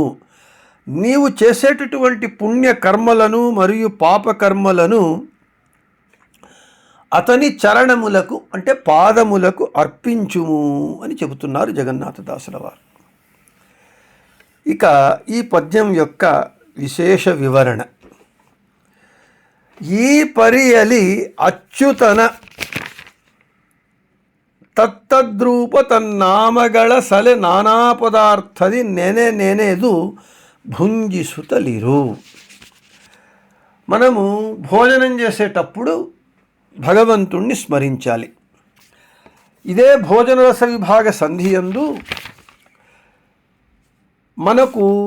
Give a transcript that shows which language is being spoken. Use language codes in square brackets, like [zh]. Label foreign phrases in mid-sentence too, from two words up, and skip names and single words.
[te] నీవు చేసేటటువంటి పుణ్యకర్మలను మరియు పాపకర్మలను అతని చరణములకు అంటే పాదములకు అర్పించుము అని చెబుతున్నారు జగన్నాథదాసుల వారు. ఇక ఈ పద్యం యొక్క విశేష వివరణ. [kn] ఈ ಪರಿಯಲಿ ಅಚ್ಯುತನ ತತ್ತದ್ರೂಪ ತನ್ನಾಮಗಳ ಸಲೆ ನಾನಾ ಪದಾರ್ಥದಿ ನೆನೆದು భుంజిసుతలిరు. [te] మనము భోజనం చేసేటప్పుడు భగవంతుణ్ణి స్మరించాలి. ఇదే భోజన రస విభాగ సంధియందు మనకు